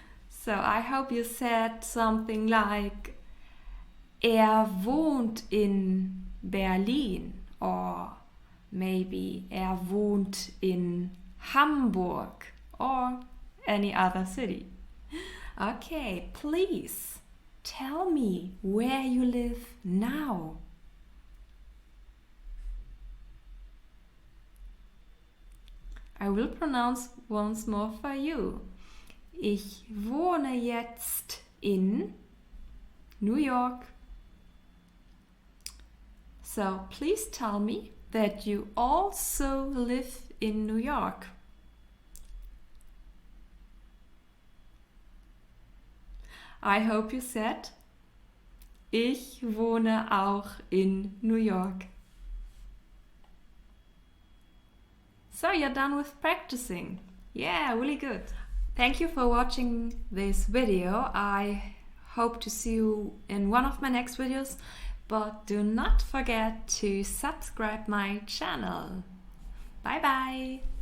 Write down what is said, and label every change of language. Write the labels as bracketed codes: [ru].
[en] So I hope you said something like [de] wohnt in Berlin, [en] or maybe [de] wohnt in Hamburg, [en] or any other city. Okay, please tell me where you live now. I will pronounce once more for you. [de] Ich wohne jetzt in New York. [en] So please tell me that you also live in New York. I hope you said, [de] ich wohne auch in New York. [en] So you're done with practicing. Yeah, really good. Thank you for watching this video. I hope to see you in one of my next videos, but do not forget to subscribe my channel. Bye bye.